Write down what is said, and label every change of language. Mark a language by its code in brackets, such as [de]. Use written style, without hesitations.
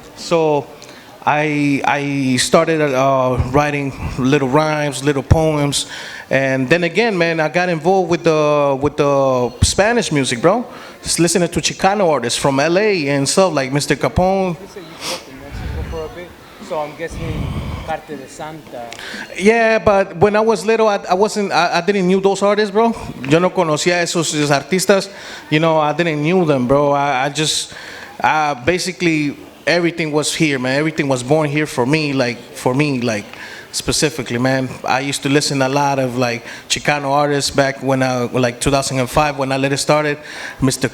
[en] So I started writing little rhymes, little poems, and then again, man, I got involved with the Spanish music, bro. Just listening to Chicano artists from LA and stuff like Mr. Capone. You said you worked in Mexico for a bit, so I'm guessing Parte de Santa. Yeah, but when I was little, I didn't knew those artists, bro. [es] Yo no conocía esos artistas. [en] You know, I didn't knew them, bro. I just basically everything was here, man. Everything was born here for me, like specifically, man. I used to listen a lot of, like, Chicano artists back when like 2005 when I let it started. Mr.